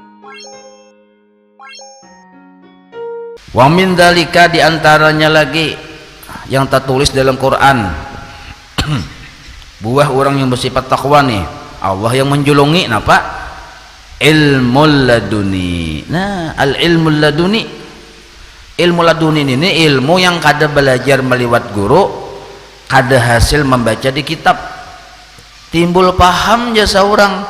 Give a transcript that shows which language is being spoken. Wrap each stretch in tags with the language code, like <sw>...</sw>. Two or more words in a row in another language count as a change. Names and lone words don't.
<ar>ومن ذلك,</ar> <id>diantaranya lagi yang tertulis dalam Quran buah orang yang bersifat takwa nih, Allah yang menjulungi napa?</id> <ar>العلم اللدني.</ar> <id>Nah,</id> <ar>العلم اللدني,</ar> <id>ilmu laduni ini ilmu yang kada belajar meliwat guru, kada hasil membaca di kitab, timbul paham jasa orang.</id>